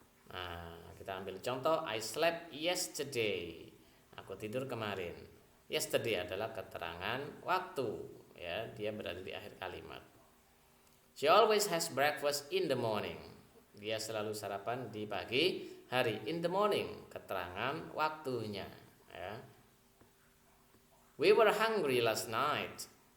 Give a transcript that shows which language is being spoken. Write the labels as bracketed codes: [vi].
[id] Nah, kita ambil contoh, [en] I slept yesterday. [id] Aku tidur kemarin. Yesterday adalah keterangan waktu ya, dia berada di akhir kalimat. [en] She always has breakfast in the morning. [id] Dia selalu sarapan di pagi hari. [en] In the morning, [id] keterangan waktunya ya. [en] We were hungry last night.